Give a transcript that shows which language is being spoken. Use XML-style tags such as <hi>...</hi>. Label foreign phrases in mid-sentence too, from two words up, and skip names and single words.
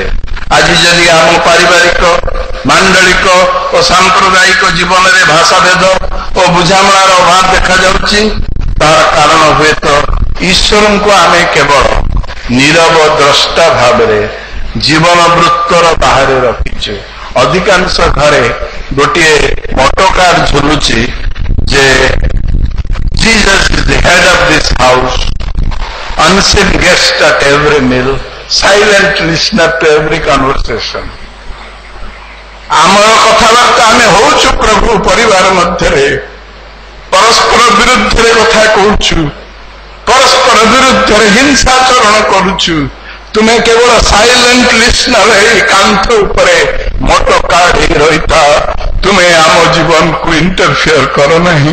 <or>ଆଜି ଯଦି ଆମ ପାରିବାରିକ, ମାଣ୍ଡଳିକ ଓ ସାମ୍ପ୍ରଦାୟିକ ଜୀବନରେ ଭାଷାଭେଦ ଓ ବୁଝାମଣାର ଅଭାବ ଦେଖାଯାଉଛି, ତାହାର କାରଣ ହୁଏତ ଈଶ୍ୱରଙ୍କୁ ଆମେ କେବଳ ନୀରବ ଦ୍ରଷ୍ଟା ଭାବରେ ଜୀବନ ବୃତ୍ତର ବାହାରେ ରଖିଛୁ। ଅଧିକାଂଶ ଘରେ ଗୋଟିଏ ମଟୋକାର ଝୁଲୁଛି ଯେ</or> <en>Jesus is the head of this house, unseen guest at every meal, silent listener to every conversation.</en> <or>ଆମର କଥାବାର୍ତ୍ତା ଆମେ ହଉଛୁ ପ୍ରଭୁ ପରିବାର ମଧ୍ୟରେ, ପରସ୍ପର ବିରୁଦ୍ଧରେ କଥା କହୁଛୁ, ପରସ୍ପର ବିରୁଦ୍ଧରେ ହିଂସାଚରଣ କରୁଛୁ। ତୁମେ କେବଳ</or> <en>silent listener</en> <or>ହେଇ କାନ୍ଥ ଉପରେ ମଟୋକାର ହେଇ ରହିଥାଅ, ତୁମେ ଆମ ଜୀବନକୁ ଇଣ୍ଟରଫିୟର କର ନାହିଁ।</or>